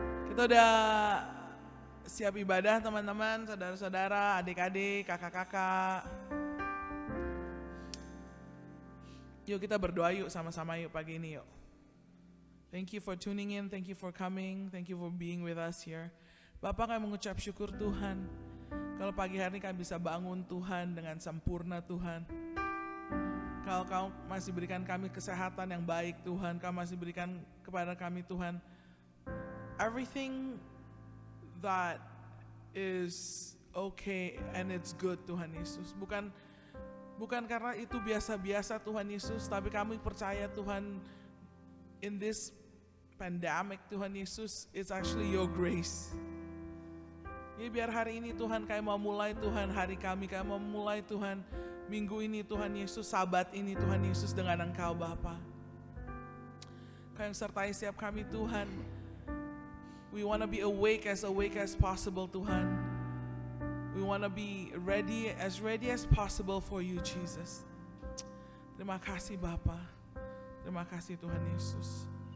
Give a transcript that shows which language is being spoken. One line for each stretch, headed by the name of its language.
Indonesian: Kita udah siap ibadah teman-teman, saudara-saudara, adik-adik, kakak-kakak. Yuk kita berdoa yuk sama-sama yuk pagi ini yuk.
English: Thank you for tuning in, thank you for coming, thank you for being with us here.
Indonesian: Bapak kami mengucap syukur Tuhan. Kalau pagi hari ini kami bisa bangun Tuhan dengan sempurna Tuhan. Kalau Kau masih berikan kami kesehatan yang baik Tuhan, Kau masih berikan kepada kami Tuhan
English: everything that is okay and it's good
Indonesian: Tuhan Yesus. Bukan karena itu biasa-biasa Tuhan Yesus, tapi kami percaya Tuhan
English: in this pandemic
Indonesian: Tuhan Yesus,
English: it's actually your grace.
Indonesian: Ya biar hari ini Tuhan kami mau mulai Tuhan hari kami mau mulai Tuhan minggu ini Tuhan Yesus, sabat ini Tuhan Yesus dengan Engkau Bapa. Kau yang sertai setiap kami Tuhan.
English: We want to be awake as possible Tuhan. We want to be ready as possible for you Jesus.
Indonesian: Terima kasih Bapa. Terima kasih Tuhan Yesus.